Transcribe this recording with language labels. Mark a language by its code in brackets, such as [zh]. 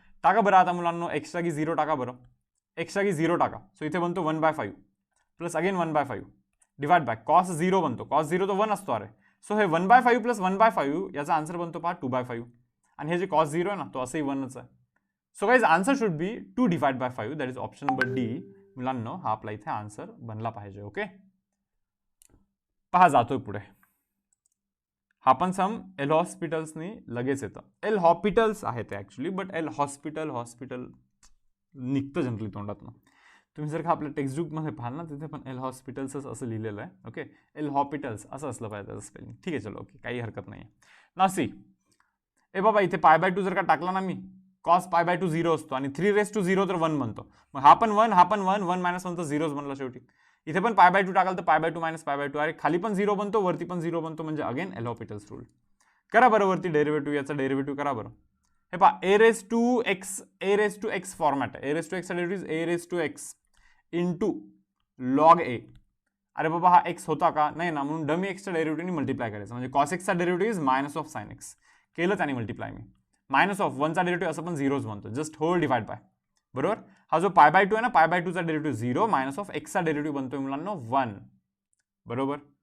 [mr] टाका बरं आता मुलांना, x जागी 0 टाका बरं, x जागी 0 टाका. सो इथे बनतो 1/5 plus again 1/5 divide by cos 0 बनतो, cos 0 तो 1 असतो अरे. सो हे 1/5 प्लस 1/5 याचा आन्सर बनतो पहा 2/5, आणि हे जे cos 0 आहे ना तो असंही 1च आहे. [en] So guys answer should be 2 divide by 5, that is option number D. [mr] मुलांना हा आपला इथे आन्सर बनला पाहिजे. ओके, पहा जातोय पुढे, हा पण सम एल हॉस्पिटल्सनी लगेच येतं. एल हॉस्पिटल्स आहे ते ॲक्च्युली, बट एल हॉस्पिटल निघतं जनरली तोंडातनं. तुम्ही जर का आपल्या टेक्स्टबुकमध्ये पाहाल ना, तिथे पण एल हॉस्पिटल्सच असं लिहिलेलं आहे. ओके, एल हॉस्पिटल्स असं असलं पाहिजे त्याचं स्पेलिंग. ठीक आहे चलो, ओके, काही हरकत नाही आहे ना. सी ए बाबा इथे π/2 जर का टाकला ना मी, cos π/2 0 असतो, आणि 3⁻0 तर 1 बनतो. मग हा पण 1, हा पण 1, 1 - 1 तर 0च बनला शेवटी. इथे पण π/2 टाकाल तर π/2 - π/2, अरे खाली पण 0 बनतो, वरती पण 0 बनतो, म्हणजे अगेन एल हॉस्पिटल्स रूल. करा बरं वरती डेरिव्हेटिव्ह, याचा डेरिव्हेटिव्ह करा बरं. हे पहा a⁻x फॉर्मॅट आहे. a⁻x चा derivative a⁻x into log a. अरे बाबा हा x होता का नाही ना, म्हणून डमी x च्या डेरिव्हेटिव्हनी मल्टिप्लाय करायचं, म्हणजे cos x चा डेरिव्हेटिव्ह इज -sin x केलं त्याने मल्टिप्लाय मी. -1 चा डेरिव्हेटिव्ह असं पण 0च बनतो, जस्ट होल डिवाइड बाय बरोबर. हा जो पाय बाय टू आहे ना, pi by टूचा derivative 0 minus of एक्सचा डेरिव्हेटिव्ह बनतोय मुलांना 1. बरोबर.